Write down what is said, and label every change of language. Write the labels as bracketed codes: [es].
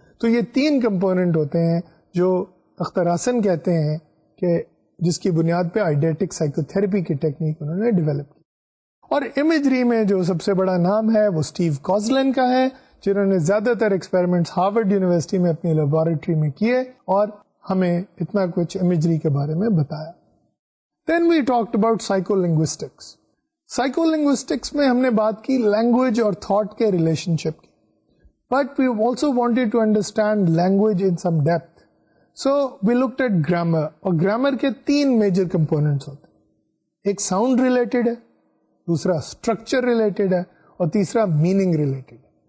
[ur] تو یہ تین کمپوننٹ ہوتے ہیں جو اختر احسن کہتے ہیں کہ جس کی بنیاد پہ آئیڈیٹک سائیکو تھراپی کی ٹیکنیک انہوں نے ڈیولپ کی. اور امیجری میں جو سب سے بڑا نام ہے وہ اسٹیو کوزلن کا ہے، جنہوں نے زیادہ تر ایکسپیریمنٹس ہارورڈ یونیورسٹی میں اپنی لیبورٹری میں کیے اور ہمیں اتنا کچھ امیجری کے بارے میں بتایا. [en] Then we talked about psycholinguistics. [ur] Psycho linguistics میں ہم نے بات کی لینگویج اور تھاٹ کے ریلیشن شپ کی، [en] But we also wanted to understand language in some depth. So we looked at grammar, [ur] اور گرامر کے تین میجر کمپوننٹس ہوتے ہیں. ایک ساؤنڈ ریلیٹڈ ہے، دوسرا اسٹرکچر ریلیٹڈ ہے، اور تیسرا میننگ ریلیٹڈ ہے.